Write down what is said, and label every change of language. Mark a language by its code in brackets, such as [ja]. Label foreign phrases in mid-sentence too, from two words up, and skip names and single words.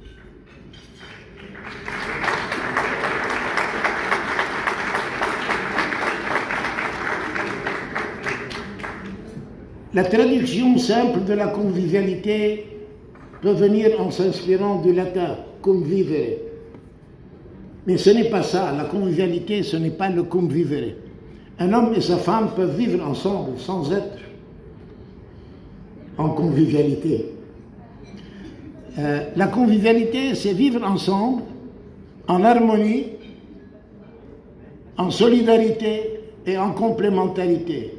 [fr] La traduction simple de la convivialité peut venir en s'inspirant du latin, [la] cum vivere. [fr] Mais ce n'est pas ça. La convivialité, ce n'est pas le [la] cum vivere. [fr] Un homme et sa femme peuvent vivre ensemble sans être en convivialité. La convivialité, c'est vivre ensemble, en harmonie, en solidarité et en complémentarité.